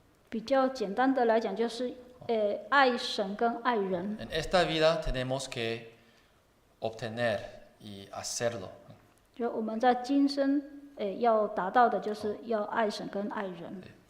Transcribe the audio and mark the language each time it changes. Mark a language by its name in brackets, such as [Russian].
[Chinese] 比较简单的来讲，就是爱神跟爱人。 [Spanish] En esta vida tenemos que obtener y hacerlo. [Chinese] 就我们在今生要达到的，就是要爱神跟爱人。